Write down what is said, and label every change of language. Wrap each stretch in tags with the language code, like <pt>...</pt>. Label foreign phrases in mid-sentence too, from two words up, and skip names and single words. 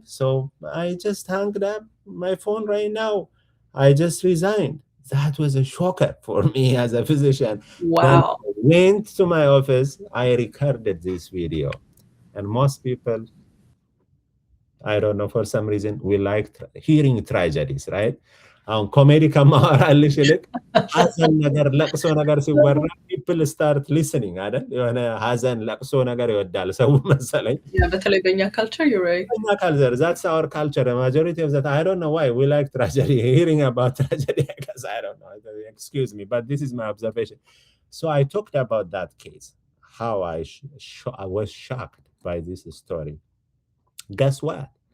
<en>So I just hung up my phone right now. I just resigned. That was a shocker for me as a physician. Then Wow. I went to my office. I recorded this video. And most people, I don't know, for some reason, we like hearing tragedies, right?</en> <am>ኮሜዲ ከማወራልሽ ይልቅ ሀዘን ነገር ለቅሶ ነገር ሲወራ</am> <en>people start listening</en> <am>አይደል? የሆነ ሀዘን ለቅሶ ነገር ይወዳል ሰው መሰለኝ።</am> <en>Yeah,</en> <am>በተለይ በእኛ</am> <en>culture, you're right. በእኛ culture, that's our culture. The majority of that, I don't know why we like tragedy, hearing about tragedy, because I don't know. Excuse me, but this is my observation. So I talked about that case, how I was shocked by this story. Guess what?</en>